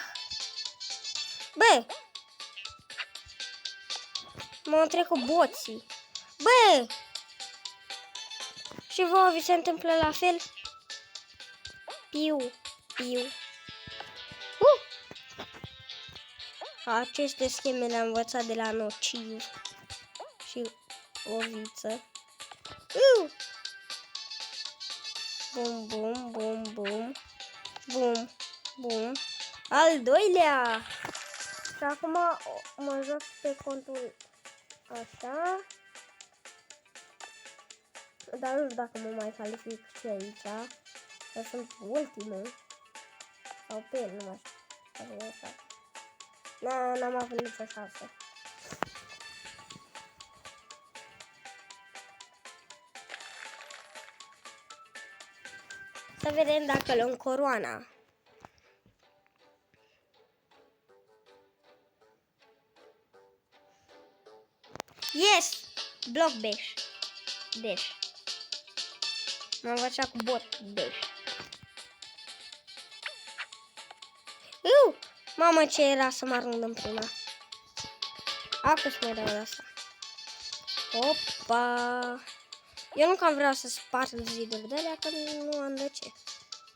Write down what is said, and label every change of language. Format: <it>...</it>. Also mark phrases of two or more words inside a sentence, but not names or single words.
<ro>Bă! M-au trecut boții. Bă! Și vouă vi se întâmplă la fel? Piu, piu. Aceste scheme le-am învățat de la Nociv și Oviță. Bum, bum, bum, bum. Bum, bum. Al doilea. Și acum mă joc pe contul așa. Dar nu știu dacă mă mai calific și aici. Că sunt ultimul. Sau pe el, nu mai știu. Așa. N-am avut nicio șansă. Să vedem dacă luăm coroana. Yes!</ro> <en>Block dash. Dash.</en> <ro>M-am învățat cu</ro> <en>bot dash.</en> <ro>Mamă, ce era să mă arunc în prima. Acum să mă dau la asta. Opa! Eu nu cam vreau să sparg ziduri de alea, că nu am de ce.</ro>